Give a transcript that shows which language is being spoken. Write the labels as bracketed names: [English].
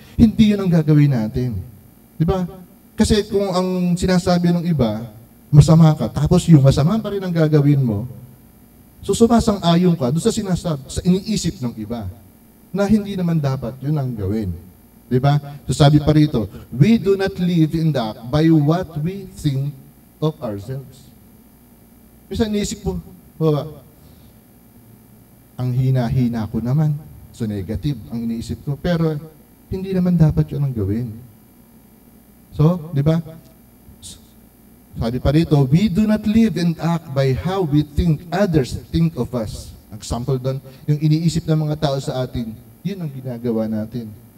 [Filipino] Hindi yun ang gagawin natin, di ba? Kasi kung ang sinasabi ng iba, masama ka, tapos yung masama pa rin ang gagawin mo, so sumasang-ayon ka doon sa sinasabi, sa iniisip ng iba, na hindi naman dapat yun ang gawin. Diba? So sabi pa rito, [English] we do not live in that by what we think of ourselves. [Filipino] Minsan iniisip mo, ang hina-hina ko naman. So negative ang iniisip ko. Pero hindi naman dapat yun ang gawin. So, diba? Sabi pa rito, [English] we do not live and act by how we think others think of us. [Filipino] Example doon, yung iniisip ng mga tao sa atin, yun ang ginagawa natin.